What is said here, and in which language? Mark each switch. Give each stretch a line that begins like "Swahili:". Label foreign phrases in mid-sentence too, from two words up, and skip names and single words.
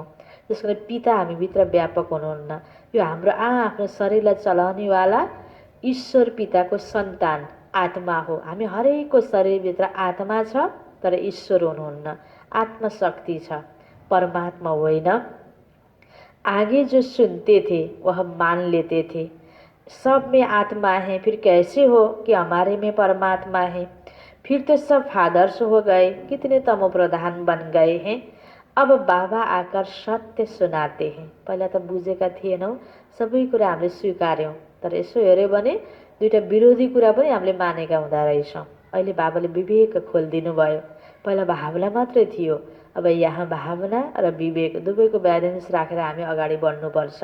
Nepali: त्यसकारण पिता हामीभित्र व्यापक हुनुहुन्न। यो हाम्रो आफ्नो शरीरलाई चलाउनेवाला ईश्वर पिताको सन्तान आत्मा हो। हामी हरेकको शरीरभित्र आत्मा छ, तर ईश्वर हुनुहुन्न, आत्मशक्ति छ, परमात्मा होइन।
Hindi: आगे जो सुनते थे वह मान लेते थे, सब में आत्मा है, फिर कैसे हो कि हमारे में परमात्मा है? फिर तो सब फादर्स हो गए, कितने तमो प्रधान बन गए हैं। अब बाबा आकर सत्य सुनाते हैं।
Nepali: पहिला त बुझेका थिएनौँ, सबै कुरा हामीले स्वीकार्यौँ, तर यसो हेऱ्यो भने दुईटा विरोधी कुरा पनि हामीले मानेका हुँदा रहेछौँ। अहिले बाबाले विवेक खोलिदिनु भयो। पहिला भावना मात्रै थियो, अब यहाँ भावना र विवेक दुवैको ब्यालेन्स राखेर हामी अगाडि बढ्नुपर्छ।